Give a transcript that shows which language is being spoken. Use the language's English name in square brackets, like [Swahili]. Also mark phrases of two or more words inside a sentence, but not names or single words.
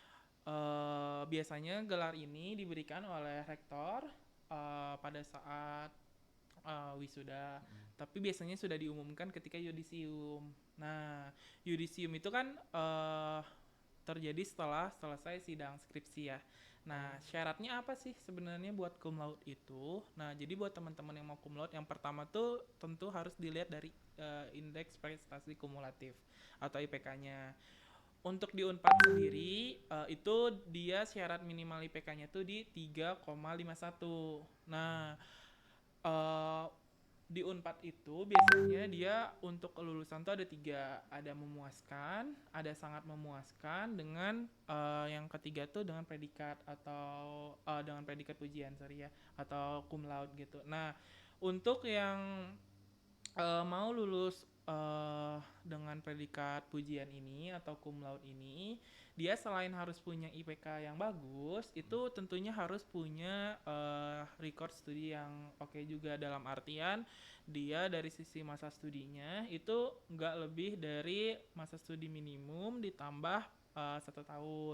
[Indonesian] Biasanya gelar ini diberikan oleh rektor pada saat wisuda, tapi biasanya sudah diumumkan ketika yudisium. Nah, yudisium itu kan terjadi setelah selesai sidang skripsi ya. Nah, Oh, syaratnya apa sih sebenarnya buat [Latin] cum laude [Indonesian] itu? Nah, jadi buat teman-teman yang mau [Latin] cum laude, [Indonesian] yang pertama tuh tentu harus dilihat dari indeks prestasi kumulatif atau IPK-nya. Untuk di Unpad sendiri itu dia syarat minimal IPK-nya tuh di 3,51. Nah, eh, di Unpad itu biasanya dia untuk kelulusan tuh ada tiga, ada memuaskan, ada sangat memuaskan, dengan yang ketiga tuh dengan predikat atau dengan predikat pujian sorry ya, atau [Latin] cum laude [Indonesian] gitu. Nah, untuk yang mau lulus dengan predikat pujian ini atau [Latin] cum laude [Indonesian] ini, dia selain harus punya IPK yang bagus, itu tentunya harus punya record studi yang oke juga, dalam artian dia dari sisi masa studinya itu nggak lebih dari masa studi minimum ditambah 1 tahun.